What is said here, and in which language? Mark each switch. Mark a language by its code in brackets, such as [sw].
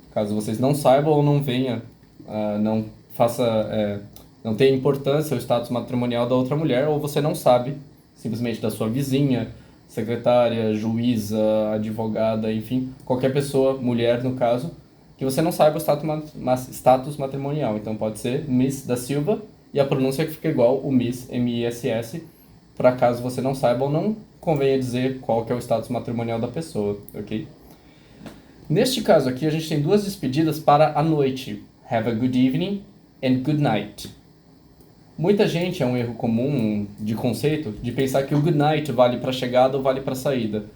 [pt] Caso vocês não saibam ou não venha, não faça, não tenha importância o status matrimonial da outra mulher, ou você não sabe, simplesmente da sua vizinha, secretária, juíza, advogada, enfim, qualquer pessoa, mulher no caso, que você não saiba o status matrimonial. Então pode ser Miss da Silva, e a pronúncia que fica igual o Miss, M-I-S-S, para caso você não saiba ou não convenha dizer qual que é o status matrimonial da pessoa, ok? Neste caso aqui, a gente tem duas despedidas para a noite. [en] Have a good evening and good night. [pt] Muita gente, é um erro comum de conceito, de pensar que o good night vale para chegada ou vale para saída.